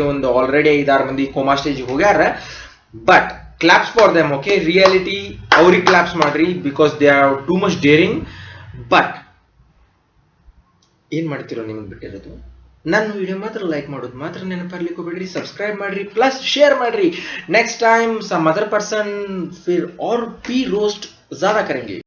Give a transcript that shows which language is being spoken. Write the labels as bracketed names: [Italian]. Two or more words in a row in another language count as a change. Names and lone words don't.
[Kannada] ಒಂದು ಆಲ್ರೆಡಿ 5-6 ಮಂದಿ ಕೋಮಾ ಸ್ಟೇಜಿಗೆ ಹೋಗ್ಯಾರ. [English] but claps for them. [Kannada] ಓಕೆ, ರಿಯಾಲಿಟಿ ಅವ್ರಿಗೆ ಕ್ಲಾಪ್ಸ್ ಮಾಡ್ರಿ, [English] because they are too much daring. [Kannada] ಬಟ್ ಏನ್ ಮಾಡ್ತಿರೋ ನಿಮ್ಗೆ ಬಿಟ್ಟಿರೋದು. ನನ್ನ ವಿಡಿಯೋ ಮಾತ್ರ ಲೈಕ್ ಮಾಡೋದು ಮಾತ್ರ ನೆನಪರ್ಲಿಕ್ಕೆ ಹೋಗ್ಬೇಡ್ರಿ. ಸಬ್ಸ್ಕ್ರೈಬ್ ಮಾಡ್ರಿ, ಪ್ಲಸ್ ಶೇರ್ ಮಾಡ್ರಿ. [English] next time some other person [Hindi] फिर और भी रोस्ट ज्यादा करेंगे.